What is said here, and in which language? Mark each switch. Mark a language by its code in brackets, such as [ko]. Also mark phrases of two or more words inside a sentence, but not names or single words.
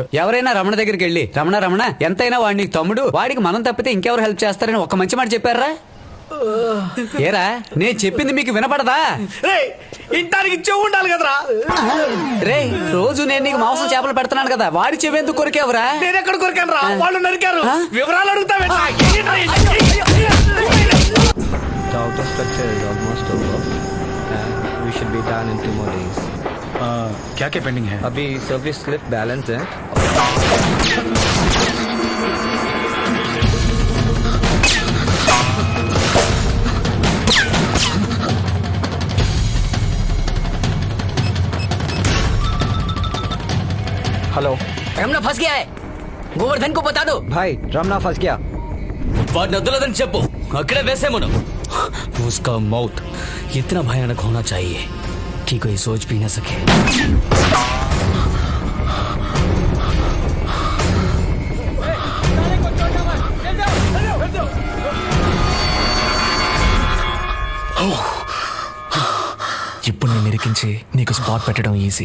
[te] ఎవరైనా రమణ దగ్గరికి వెళ్ళి రమణ ఎంతైనా వాడి నీకు తమ్ముడు, వాడికి మనం తప్పితే ఇంకెవరు హెల్ప్ చేస్తారని ఒక మంచి మాట చెప్పారా? ఏరా నేను చెప్పింది మీకు వినపడదా? ఇంటానికి చెవు ఉండాలి కదరా? రే రోజు నేను నీకు మాంసం చేపలు పెడుతున్నాను కదా, వాడి చెవి ఎందుకు కొరికేవరా? నేను ఎక్కడ కొరికాను రా? వాళ్ళు నరికారు. వివరాలు అడుగుతావే? [en] The outer structure is almost over. We should be done in 2 more days. [hi] क्या क्या पेंडिंग है? अभी [en] service lift [hi] बैलेंस है. हेलो रमण फँस गया है, गोवर्धन को बता दो. भाई रमना फंस गया. [te] వాడిని వదలదని చెప్పు, అక్కడే వేసే మనం. [hi] उसका मौत इतना भयानक होना चाहिए कि कोई सोच भी न सके. [te] ఇప్పుడు నేను నిరికించి నీకు స్పాట్ పెట్టడం ఈజీ.